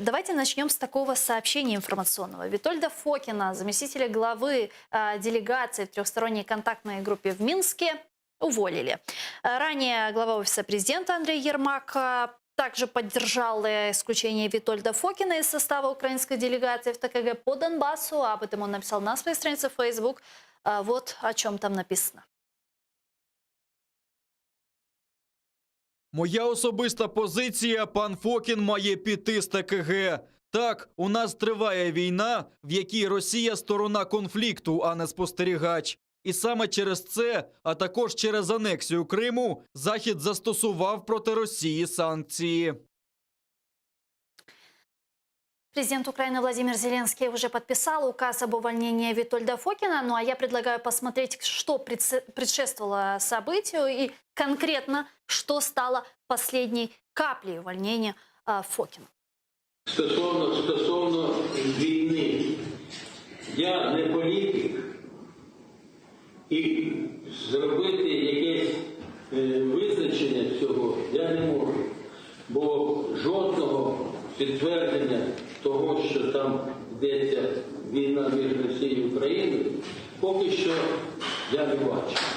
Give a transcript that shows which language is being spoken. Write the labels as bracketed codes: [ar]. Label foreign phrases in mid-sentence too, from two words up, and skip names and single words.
[ru] Давайте начнем с такого сообщения информационного. Витольда Фокина, заместителя главы делегации в трехсторонней контактной группе в Минске, уволили. Ранее глава офиса президента Андрей Ермак также поддержал исключение Витольда Фокина из состава украинской делегации в ТКГ по Донбассу. Об этом он написал на своей странице в Facebook. Вот о чем там написано. [uk] Моя особиста позиція – пан Фокін має піти з ТКГ. Так, у нас триває війна, в якій Росія – сторона конфлікту, а не спостерігач. І саме через це, а також через анексію Криму, Захід застосував проти Росії санкції. [ru] Президент Украины Владимир Зеленский уже подписал указ об увольнении Витольда Фокина. Ну а я предлагаю посмотреть, что предшествовало событию и конкретно, что стало последней каплей увольнения Фокина. [uk] Стосовно війни, я не політик, і зробити якесь визначення цього я не можу, бо жодного підтвердження того, що там йдеться війна між Росією і Україною, поки що я не бачу.